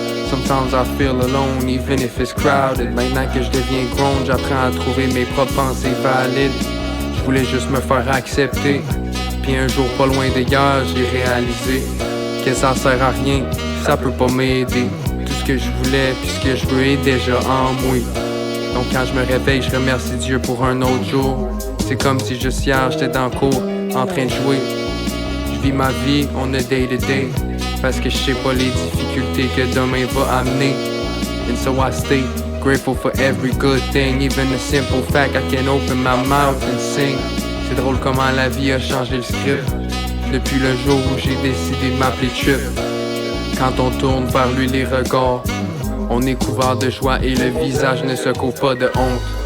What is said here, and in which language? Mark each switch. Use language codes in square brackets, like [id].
[en] Sometimes I feel alone, even if it's crowded. [fr] Maintenant que je deviens grown, j'apprends à trouver mes propres pensées valides. Je voulais juste me faire accepter, puis un jour pas loin d'hier, j'ai réalisé que ça sert à rien, ça peut pas m'aider. Tout ce que je voulais, puis ce que je veux est déjà en moi. Donc quand je me réveille, je remercie Dieu pour un autre jour. C'est comme si juste hier, j'étais dans le cours, en train de jouer. Je vis ma vie, on a day to day, parce que je sais pas les difficultés que demain va amener. [en] And so I stay grateful for every good thing, even the simple fact I can open my mouth and sing. [fr] C'est drôle comment la vie a changé le script, depuis le jour où j'ai décidé de m'appeler Trip. Quand on tourne vers lui les regards, on est couvert de joie et le visage ne se couvre pas de honte.